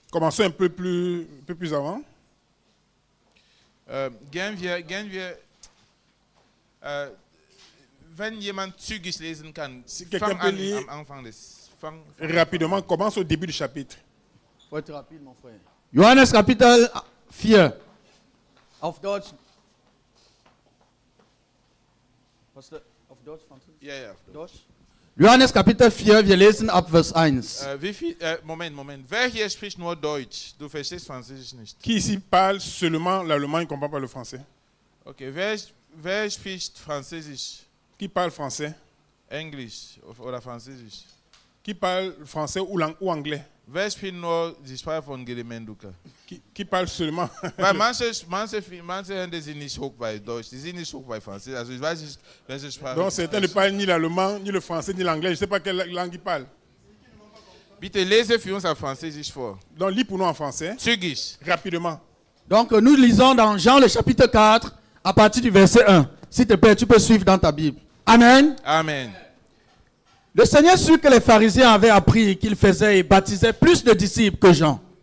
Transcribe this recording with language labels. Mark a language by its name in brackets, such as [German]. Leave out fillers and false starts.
[French] Commençons un peu plus avant. [German] Gehen wir, wenn jemand zügig lesen kann, [French] quelqu'un [German] fang [French] peut [German] an [French] lire [German] am Anfang des. Fang [French] Rapidement, commence au début du chapitre. Faut être rapide, mon frère. [German] Johannes Kapitel 4. Auf Deutsch. Was auf Deutsch, Französisch? Ja, ja. Deutsch. Johannes Kapitel 4, wir lesen ab Vers 1. Moment. Wer hier spricht nur Deutsch? Du verstehst Französisch nicht. [French] Qui ici parle seulement l'allemand, il ne comprend pas le français? [German] Okay, wer spricht Französisch? [French] Qui parle français? [German] Englisch oder Französisch? [French] Qui parle français ou anglais? [German] Wer spricht nur die Sprache von Gedemenduka? [French] Qui parle seulement? [German] Weil manche Hände sind nicht hoch bei Deutsch, die sind nicht hoch bei Französisch. Also ich weiß nicht, welche Sprache. [French] Donc certains ne parlent ni l'allemand, ni le français, ni l'anglais. Je ne sais pas quelle langue ils parlent. Bitte lese für uns auf Französisch vor. Donc lis pour nous en français. Zügig. Rapidement. Donc nous lisons dans Jean le chapitre 4 à partir du verset 1. S'il te plaît, tu peux suivre dans ta Bible. Amen. Amen. Le Seigneur sut que les pharisiens avaient appris qu'il faisait et baptisait plus de disciples que Jean.